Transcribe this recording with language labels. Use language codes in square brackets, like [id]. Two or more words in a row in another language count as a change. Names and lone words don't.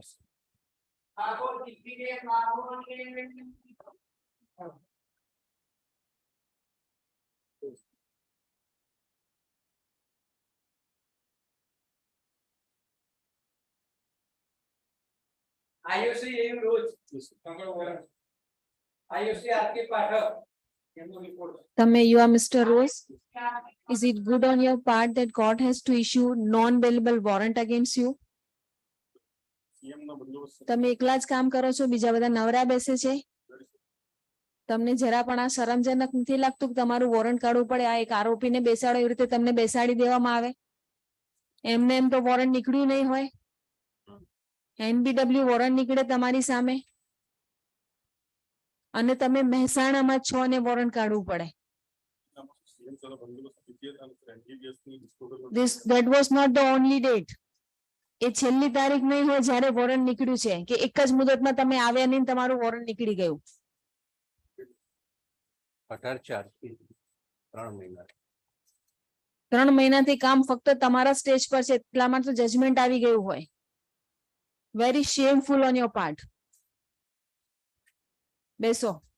[gu] ઠાકોર ભીખીબેન બાબુજી આયુષી એમ રોજ આયુષી આરકે પાઠક એમનો રિપોર્ટ [en] તમે you are Mister Rose is it good on your part that court has to issue non-bailable warrant against you? [gu] તમે એકલા જ કામ કરો છો બીજા બધા નવરા બેસે છે તમને જરા પણ આ શરમજનક નથી લાગતું કે તમારું વોરંટ કાઢવું પડે આ એક આરોપીને બેસાડો એવી રીતે તમને બેસાડી દેવામાં આવે એમને એમ તો વોરંટ નીકળ્યું નહીં હોય NBW વોરંટ નીકળે તમારી સામે અને તમે મહેસાણામાં છો અને વોરંટ કાઢવું પડે [en] that was not the only date [gu] એ છેલ્લી તારીખ નહીં હોય જ્યારે વોરંટ નીકળ્યું છે કે એક જ મુદતમાં તમે આવ્યા નહીં તમારું વોરંટ નીકળી ગયું 3 મહિનાથી કામ ફક્ત તમારા સ્ટેજ પર છે એટલામાં તો જજમેન્ટ આવી ગયું હોય [en] very shameful on your part [gu] બેસો